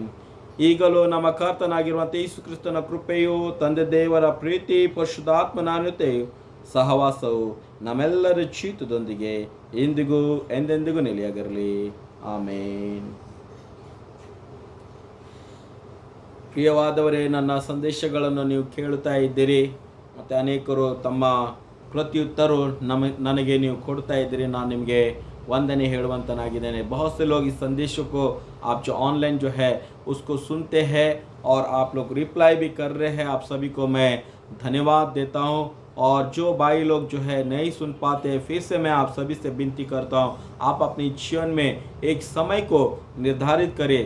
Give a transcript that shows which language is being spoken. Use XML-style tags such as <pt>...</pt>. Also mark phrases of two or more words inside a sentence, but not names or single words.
<kn>ಈಗಲೂ ನಮ್ಮ ಕರ್ತನಾಗಿರುವಂಥ ಯೇಸು ಕ್ರಿಸ್ತನ ಕೃಪೆಯು, ತಂದೆ ದೇವರ ಪ್ರೀತಿ, ಪರಿಶುದ್ಧಾತ್ಮನ ಅನ್ಯೋನ್ಯತೆಯು, ಸಹವಾಸವು ನಮ್ಮೆಲ್ಲರ ಜೀವಿತದೊಂದಿಗೆ ಇಂದಿಗೂ ಎಂದೆಂದಿಗೂ ನೆಲೆಯಾಗಿರಲಿ, ಆಮೇನ್. ಪ್ರಿಯವಾದವರೇ, ನನ್ನ ಸಂದೇಶಗಳನ್ನು ನೀವು ಕೇಳುತ್ತಾ ಇದ್ದೀರಿ ಮತ್ತು ಅನೇಕರು ತಮ್ಮ ಪ್ರತ್ಯುತ್ತರ ನನಗೆ ನೀವು ಕೊಡ್ತಾ ಇದ್ದೀರಿ. ನಾನು ನಿಮಗೆ वंदने हेಳುವಂತನಾಗಿದ್ದೇನೆ.</kn> <hi>बहुत से लोग इस संदेशों को आप जो ऑनलाइन जो है उसको सुनते हैं और आप लोग रिप्लाई भी कर रहे हैं, आप सभी को मैं धन्यवाद देता हूं. और जो भाई लोग जो है नहीं सुन पाते, फिर से मैं आप सभी से विनती करता हूं, आप अपने जीवन में एक समय को निर्धारित करें.</hi>